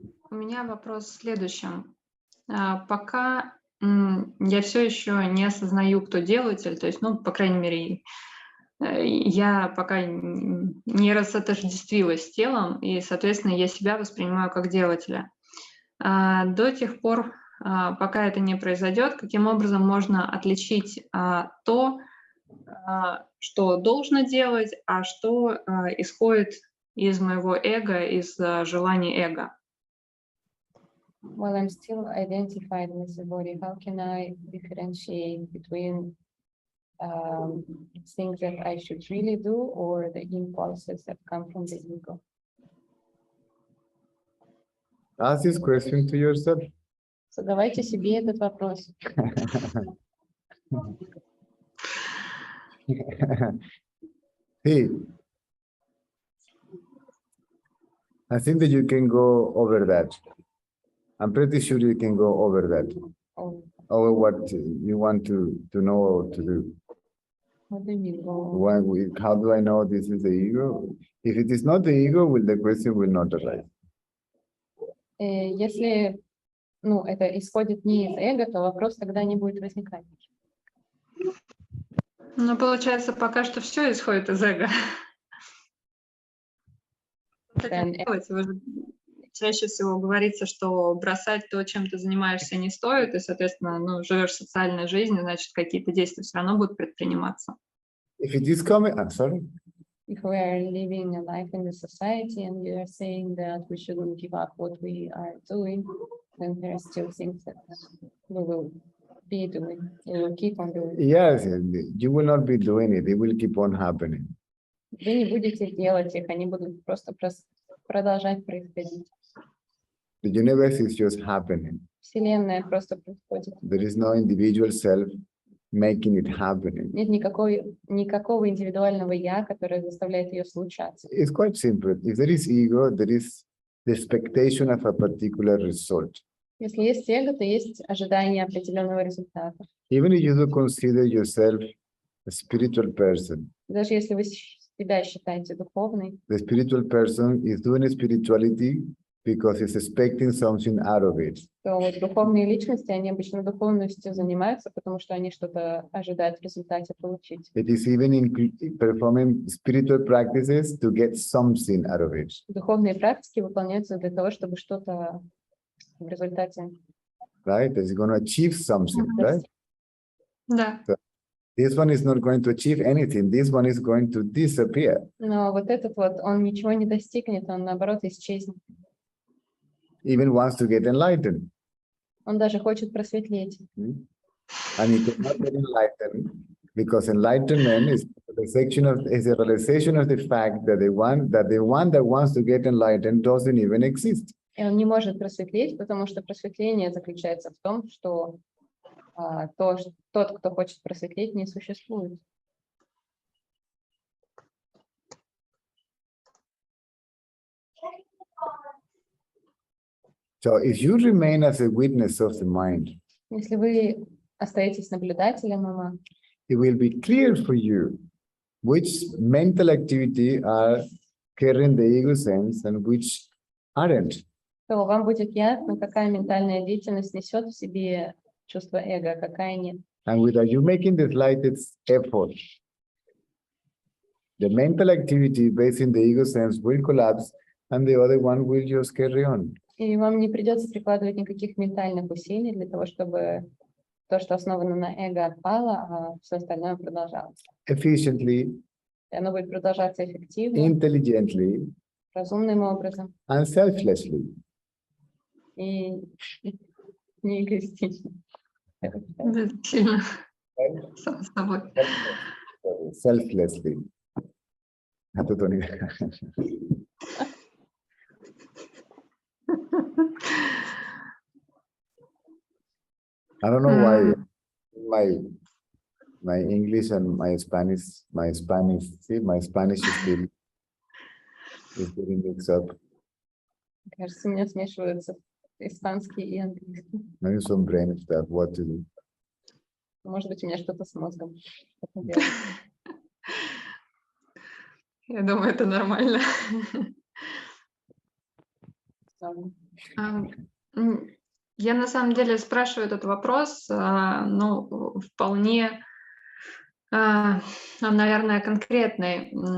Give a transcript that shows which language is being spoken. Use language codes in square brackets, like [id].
[ru] У меня вопрос в следующем. Пока я все еще не осознаю, кто делатель, то есть, ну, по крайней мере, я пока не рассотождествилась с телом, и, соответственно, я себя воспринимаю как делателя. До тех пор, пока это не произойдет, каким образом можно отличить то, что должно делать, а что исходит из моего эго, из желаний эго? [en] Well, I'm still identified with the body. How can I differentiate between things that I should really do or the impulses that come from the ego? Ask this question to yourself. [ru] Задавайте себе этот вопрос. [en] See, I think that you can go over that. I'm pretty sure you can go over that. Over what you want to know or to do. What do you mean? How do I know this is the ego? If it is not the ego, well, the question will not arise. [ru] Если, ну, это исходит не из эго, то вопрос тогда не будет возникать. Ну, получается, пока что все исходит из эго. Вы же чаще всего говорится, что бросать то, чем ты занимаешься, не стоит, и, соответственно, ну, живешь социальной жизнью, значит, какие-то действия все равно будут предприниматься. [en] If it is coming, I'm sorry. If we are living a life in the society and you are saying that we shouldn't give up what we are doing, then there are still things that we will be doing. We will keep on doing. Yes, you will not be doing it. It will keep on happening. [ru] Вы не будете делать их, они будут просто продолжать происходить. [en] The universe is just happening. [ru] Вселенная просто происходит. [en] There is no individual self making it happening. [ru] Нет никакого индивидуального я, которое заставляет ее случаться. [en] It's quite simple. If there is ego, there is the expectation of a particular result. [ru] Если есть эго, то есть ожидание определенного результата. [en] Even if you do consider yourself a spiritual person, [ru] Даже если вы себя считаете духовной, [en] the spiritual person is doing spirituality because he's expecting something out of it. [ru] то вот духовные личности, они обычно духовностью занимаются, потому что они что-то ожидают в результате получить. [en] It is even performing spiritual practices to get something out of it. [ru] Духовные практики выполняются для того, чтобы что-то в результате. [en] Right? It's going to achieve something, right? [ru] Да. [en] This one is not going to achieve anything. This one is going to disappear. [ru] Но вот этот вот, он ничего не достигнет, он наоборот исчезнет. [en] Even wants to get enlightened. [ru] Он даже хочет просветлеть. [en] And he cannot get enlightened because enlightenment is a realization of the fact that the one that wants to get enlightened doesn't even exist. [ru] И он не может просветлеть, потому что просветление заключается в том, что тот, кто хочет просветлеть, не существует. [en] So if you remain as a witness of the mind, [ru] Если вы остаетесь наблюдателем ума, [en] it will be clear for you which mental activity are carrying the ego sense and which aren't. [ru] то вам будет ясно, какая ментальная деятельность несет в себе чувство эго, а какая нет. [en] And without you making the slightest effort, the mental activity based in the ego sense will collapse and the other one will just carry on. [ru] И вам не придется прикладывать никаких ментальных усилий для того, чтобы то, что основано на эго, отпало, а все остальное продолжалось. [en] Efficiently, [ru] И оно будет продолжаться эффективно, [en] intelligently, [ru] разумным образом [en] and selflessly. [ru] и не эгоистично. Да, сильно сам с собой. [en] Selflessly. [ru] А тут он- [en] I don't know why my English and my Spanish is getting mixed up. [ru] Кажется, у меня смешиваются испанский и английский. [en] Maybe some brain stuff, what to do. [ru] Может быть, у меня что-то с мозгом. Что-то делать. Я думаю, это нормально. [en] Sorry. [ru] Я на самом деле спрашиваю этот вопрос, ну, вполне, он, наверное, конкретный.